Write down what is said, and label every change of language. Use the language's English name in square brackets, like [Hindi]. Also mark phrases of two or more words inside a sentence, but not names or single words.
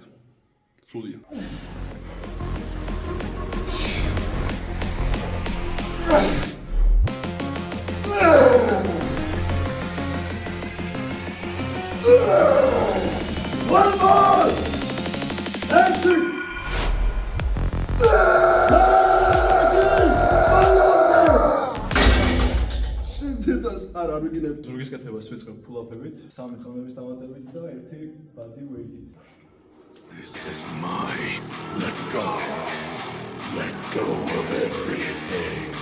[Georgian] სულია. [English] One more! That's it! [Georgian] არ ვიგინებ. ზურგის კეთებას ვიწყებ ფულაფებით, 3 ხმების დამატებით და 1 [English] body weight-ით. This is mine. Let go. Let go of everything.